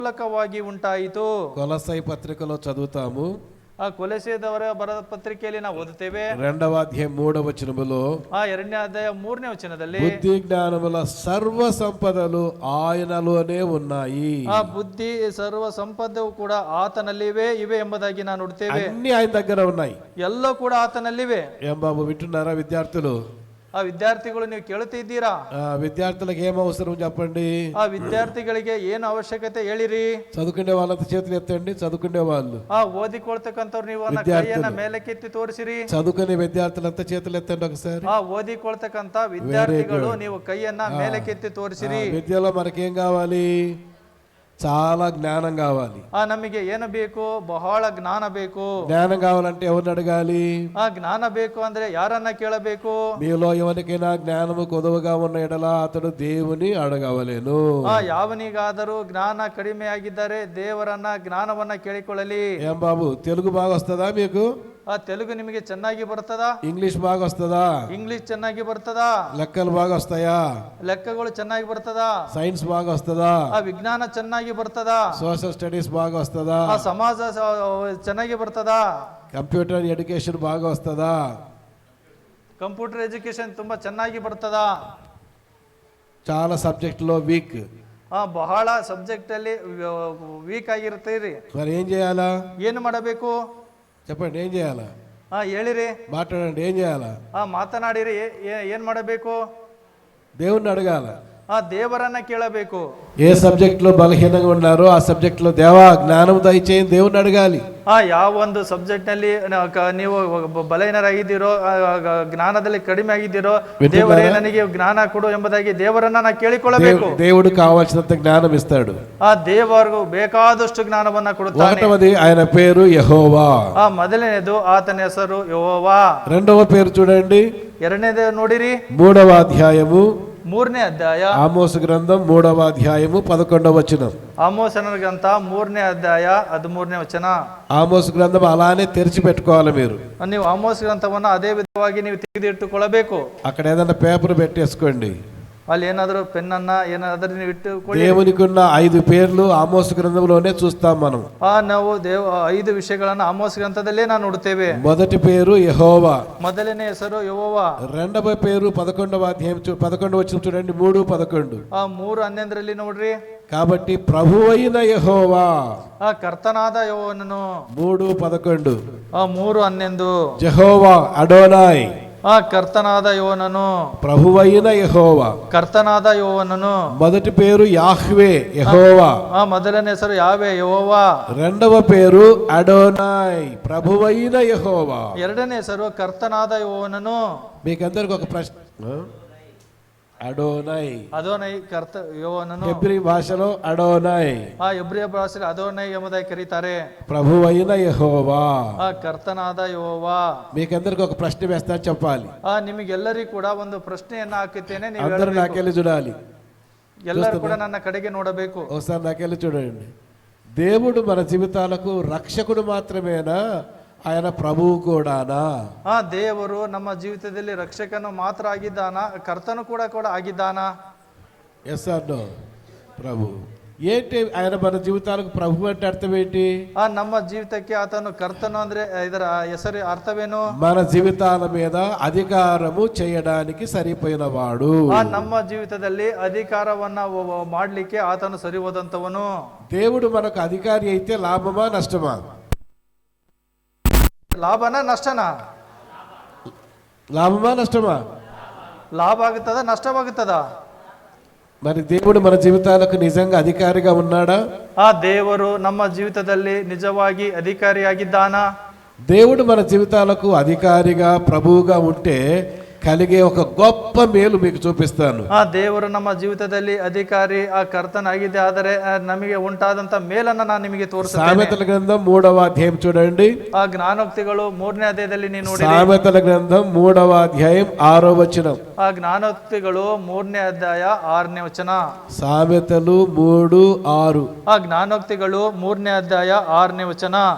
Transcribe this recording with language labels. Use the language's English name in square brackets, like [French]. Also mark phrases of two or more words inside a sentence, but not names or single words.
[Kannada] ಮೂಲಕವಾಗಿ ಉಂಟಾಯಿತು. [Telugu] కొలస్సై పత్రికలో చదువుతాము. [Kannada] ಆ ಕೊಲೊಸ್ಸೆದವರ ಬರೆದ ಪತ್ರಿಕೆಯಲ್ಲಿ ನಾವು ಓದುತ್ತೇವೆ. [Telugu] 2వ అధ్యాయం 3వ వచనములో [Kannada] 2ನೇ ಅಧ್ಯಾಯ 3ನೇ ವಚನದಲ್ಲಿ [Telugu] బుద్ధి జ్ఞానముల సర్వ సంపదలు ఆయనలోనే ఉన్నాయి. [Kannada] ಬುದ್ಧಿ ಸರ್ವ ಸಂಪದವು ಕೂಡ ಆತನಲ್ಲಿವೆ ಇವೆ ಎಂಬುದಾಗಿ ನಾವು ನೋಡ್ತೇವೆ. [Telugu] అన్ని ఆయన దగ్గర ఉన్నాయి. [Kannada] ಎಲ್ಲ ಕೂಡ ಆತನಲ್ಲಿವೆ. [Telugu] ఏం బాబు వింటున్నారా విద్యార్థులు? [Kannada] ವಿದ್ಯಾರ್ಥಿಗಳು ನೀವು ಕೇಳುತ್ತಿದ್ದೀರಾ? [Telugu] విద్యార్థులకు ఏం అవసరం చెప్పండి. [Kannada] ವಿದ್ಯಾರ್ಥಿಗಳಿಗೆ ಏನು ಅವಶ್ಯಕತೆ ಹೇಳಿರಿ. [Telugu] చదువుకునే వాళ్ళంతా చేతులు ఎత్తండి. చదువుకునే వాళ్ళు [Kannada] ಓದಿಕೊಳ್ತಕ್ಕಂಥವ್ರು ನೀವು ಕೈಯನ್ನ ಮೇಲಕ್ಕೆತ್ತಿ ತೋರಿಸಿರಿ. [Telugu] చదువుకునే విద్యార్థులంతా చేతులు ఎత్తండి ఒకసారి. [Kannada] ಓದಿಕೊಳ್ತಕ್ಕಂಥ ವಿದ್ಯಾರ್ಥಿಗಳು ನೀವು కైయನ್ನ ಮೇಲಕ್ಕೆತ್ತಿ ತೋರಿಸಿರಿ. [Telugu] విద్యలో మనకేం కావాలి? చాలా జ్ఞానం కావాలి. [Kannada] ನಮಗೆ ಏನು ಬೇಕು? ಬಹಳ ಜ್ಞಾನ ಬೇಕು. [Telugu] జ్ఞానం కావాలంటే ఎవరిని అడగాలి? [Kannada] ಜ್ಞಾನ ಬೇಕು ಅಂದ್ರೆ ಯಾರನ್ನ ಕೇಳಬೇಕು? [Telugu] మీలో ఎవరికైనా జ్ఞానము కొదువగా ఉన్న ఎడల అతడు దేవుని అడగవలేను. [Kannada] ಯಾವನಿಗಾದರೂ ಜ್ಞಾನ ಕಡಿಮೆಯಾಗಿದ್ದರೆ ದೇವರನ್ನ ಜ್ಞಾನವನ್ನ ಕೇಳಿಕೊಳ್ಳಲಿ. [Telugu] ఏం బాబు తెలుగు బాగా వస్తుందా మీకు? [Kannada] తెలుగు ನಿಮಗೆ ಚೆನ್ನಾಗಿ ಬರ್ತದಾ? [Telugu] ఇంగ్లీష్ బాగా వస్తుందా? [Kannada] ಇಂಗ್ಲಿಷ್ ಚೆನ್ನಾಗಿ ಬರ್ತದಾ? [Telugu] లెక్కలు బాగా వస్తాయా? [Kannada] ಲೆಕ್ಕಗಳು ಚೆನ್ನಾಗಿ ಬರ್ತದಾ? [Telugu] సైన్స్ బాగా వస్తుందా? [Kannada] ವಿಜ್ಞಾನ ಚೆನ್ನಾಗಿ ಬರ್ತದಾ? [English] social studies [Telugu] బాగా వస్తుందా? [Kannada] ಸಮಾಜ ಚೆನ್ನಾಗಿ ಬರ್ತದಾ? [English] computer education [Telugu] బాగా వస్తుందా? [English] computer education [Kannada] ತುಂಬಾ ಚೆನ್ನಾಗಿ ಬರ್ತದಾ? [Telugu] చాలా సబ్జెక్టులో వీక్. [Kannada] ಬಹಳ ಸಬ್ಜೆಕ್ಟ್ ಅಲ್ಲಿ ವೀಕ್ ಆಗಿರ್ತೀರಿ. [Telugu] మరి ఏం చేయాలా? [Kannada] ಏನು ಮಾಡಬೇಕು [Telugu] చెప్పండి. ఏం చేయాలా? [Kannada] ಹೇಳಿರಿ, [Telugu] మాట్లాడండి. ఏం చేయాలా? [Kannada] ಮಾತನಾಡಿರಿ. ಏನ್ ಮಾಡಬೇಕು? [Telugu] దేవుణ్ణి అడగాల. [Kannada] ದೇವರನ್ನ ಕೇಳಬೇಕು. [Telugu] ఏ సబ్జెక్ట్ లో బలహీనంగా ఉన్నారో ఆ సబ్జెక్ట్ లో దేవా జ్ఞానం దయచేయి దేవుణ్ణి అడగాలి. [Kannada] ಯಾವ ಒಂದು ಸಬ್ಜೆಕ್ಟ್ ನಲ್ಲಿ ನೀವು ಬಲಹೀನರಾಗಿದ್ದೀರೋ, ಜ್ಞಾನದಲ್ಲಿ ಕಡಿಮೆ ಆಗಿದ್ದೀರೋ, ದೇವರೇ ನನಗೆ ಜ್ಞಾನ ಕೊಡು ಎಂಬುದಾಗಿ ದೇವರನ್ನ ನಾ ಕೇಳಿಕೊಳ್ಳಬೇಕು. [Telugu] దేవుడు కావాల్సినంత జ్ఞానం ఇస్తాడు. [Kannada] ದೇವರಿಗೂ ಬೇಕಾದಷ್ಟು ಜ್ಞಾನವನ್ನ ಕೊಡುತ್ತಾನೆ. [Telugu] ఒకటవది ఆయన పేరు యెహోవా. [Kannada] ಮೊದಲನೇದು ಆತನ ಹೆಸರು ಯೆಹೋವಾ. [Telugu] రెండవ పేరు చూడండి. [Kannada] ಎರಡನೇದು ನೋಡಿರಿ. [Telugu] 3వ అధ్యాయము [Kannada] 3ನೇ ಅಧ್ಯಾಯ. [Telugu] ఆమోసు గ్రంథం 3వ అధ్యాయము 11వ వచనం. [Kannada] ಆಮೋಸನ ಗ್ರಂಥ 3ನೇ ಅಧ್ಯಾಯ 13ನೇ ವಚನ. [Telugu] ఆమోసు గ్రంథం అలానే తెరిచి పెట్టుకోవాలి మీరు. [Kannada] ನೀವು ಆಮೋಸ್ ಗ್ರಂಥವನ್ನ ಅದೇ ವಿಧವಾಗಿ ನೀವು ತೆಗೆದಿಟ್ಟುಕೊಳ್ಳಬೇಕು. [Telugu] అక్కడ ఏదైనా పేపర్ పెట్టేసుకోండి. [Kannada] ಅಲ್ಲಿ ಏನಾದರೂ ಪೆನ್ನನ್ನ ಏನಾದರೂ ನೀವು ಇಟ್ಟುಕೊಳ್ಳಿ. [Telugu] దేవునికున్న 5 పేర్లు ఆమోసు గ్రంథంలోనే చూస్తాం మనం. [Kannada] ನಾವು 5 ವಿಷಯಗಳನ್ನು ಆಮೋಸ್ ಗ್ರಂಥದಲ್ಲೇ ನಾವು ನೋಡುತ್ತೇವೆ. [Telugu] మొదటి పేరు యెహోవా. [Kannada] ಮೊದಲನೇ ಹೆಸರು ಯೆಹೋವಾ. [Telugu] రెండవ పేరు 11వ అధ్యాయం 11వ వచనం చూడండి. 3:11. [Kannada] 3:11 ನೋಡ್ರಿ. [Telugu] కాబట్టి ప్రభువైన యెహోవా. [Kannada] ಕರ್ತನಾದ ಯೆಹೋವನನು. [Telugu] 3:11. [Kannada] 3:11. [Telugu] యెహోవా అడోనాయ్. [Kannada] ಕರ್ತನಾದ ಯೆಹೋವನನು. [Telugu] ప్రభువైన యెహోవా. [Kannada] ಕರ್ತನಾದ ಯೆಹೋವನನು. [Telugu] మొదటి పేరు యాహ్వే యెహోవా. [Kannada] ಮೊದಲನೇ ಹೆಸರು ಯಾವೆ ಯೆಹೋವಾ. [Telugu] రెండవ పేరు అడోనాయ్ ప్రభువైన యెహోవా. [Kannada] ಎರಡನೇ ಹೆಸರು ಕರ್ತನಾದ ಯೆಹೋವನನು. [Telugu] మీకందరికి ఒక ప్రశ్న. అడోనై [Kannada] ಕರ್ತ ಯೆಹೋವನನು. [Telugu] ಹೆಬ್ರಿ భాషలో అడోనై. [Kannada] ಎಬ್ರಿಯ ಭಾಷೆಯಲ್ಲಿ ಅದೋನೈ ಎಂಬುದಾಗಿ ಕರೀತಾರೆ. [Telugu] ప్రభువైన యెహోవా. [Kannada] ಕರ್ತನಾದ ಯೆಹೋವಾ. [Telugu] మీకందరికి ఒక ప్రశ్న వేస్తా చెప్పాలి. [Kannada] ನಿಮಗೆಲ್ಲರಿಗೂ ಕೂಡ ಒಂದು ಪ್ರಶ್ನೆಯನ್ನ ಹಾಕುತ್ತೇನೆ. [Telugu] అందరూ నాకెళ్ళి చూడాలి. [Kannada] ಎಲ್ಲರೂ ಕೂಡ ನನ್ನ ಕಡೆಗೆ ನೋಡಬೇಕು. [Telugu] ఒకసారి నాకెళ్ళి చూడండి. దేవుడు మన జీవితాలకు రక్షకుడు మాత్రమేనా, ఆయన ప్రభువు కూడానా? [Kannada] ದೇವರು ನಮ್ಮ ಜೀವಿತದಲ್ಲಿ ರಕ್ಷಕನು ಮಾತ್ರ ಆಗಿದ್ದಾನ, ಕರ್ತನು ಕೂಡ ಆಗಿದ್ದಾನ? [English] yes or no? [Telugu] ప్రభు ఏంటి? ఆయన మన జీవితాలకు ప్రభు అంటే అర్థం ఏంటి? [Kannada] ನಮ್ಮ ಜೀವಿತಕ್ಕೆ ಆತನು ಕರ್ತನು ಅಂದ್ರೆ ಇದರ ಹೆಸರು ಅರ್ಥವೇನು? [Telugu] మన జీవితాల మీద అధికారము చేయడానికి సరిపోయిన వాడు. [Kannada] ನಮ್ಮ ಜೀವಿತದಲ್ಲಿ ಅಧಿಕಾರವನ್ನ ಮಾಡ್ಲಿಕ್ಕೆ ಆತನು ಸರಿ ಹೋದಂತವನು. [Telugu] దేవుడు మనకు అధికారి అయితే లాభమా నష్టమా? [Kannada] ಲಾಭನಾ ನಷ್ಟನಾ? [Telugu] లాభమా నష్టమా? [Kannada] ಲಾಭ ಆಗುತ್ತದ ನಷ್ಟವಾಗುತ್ತದ? [Telugu] మరి దేవుడు మన జీవితాలకు నిజంగా అధికారిగా ఉన్నాడా? [Kannada] ದೇವರು ನಮ್ಮ ಜೀವಿತದಲ್ಲಿ ನಿಜವಾಗಿ ಅಧಿಕಾರಿಯಾಗಿದ್ದಾನಾ? [Telugu] దేవుడు మన జీవితాలకు అధికారిగా ప్రభువుగా ఉంటే కలిగే ఒక గొప్ప మేలు మీకు చూపిస్తాను. [Kannada] ದೇವರು ನಮ್ಮ ಜೀವಿತದಲ್ಲಿ ಅಧಿಕಾರಿ ಕರ್ತನಾಗಿದೆ, ಆದರೆ ನಮಗೆ ಉಂಟಾದಂತ ಮೇಲನ್ನ ನಾನು ನಿಮಗೆ ತೋರಿಸುತ್ತೇನೆ. [Telugu] సామెతల గ్రంథం 3వ అధ్యాయం చూడండి. [Kannada] ಜ್ಞಾನೋಕ್ತಿಗಳು 3ನೇ ಅಧ್ಯಾಯದಲ್ಲಿ ನೀವು ನೋಡಿ. [Telugu] సామెతల గ్రంథం 3వ అధ్యాయం 6వ వచనం. [Kannada] ಜ್ಞಾನೋಕ್ತಿಗಳು 3ನೇ ಅಧ್ಯಾಯ 6ನೇ ವಚನ. [Telugu] సామెతలు 3:6. [Kannada] ಜ್ಞಾನೋಕ್ತಿಗಳು 3ನೇ ಅಧ್ಯಾಯ 6ನೇ ವಚನ.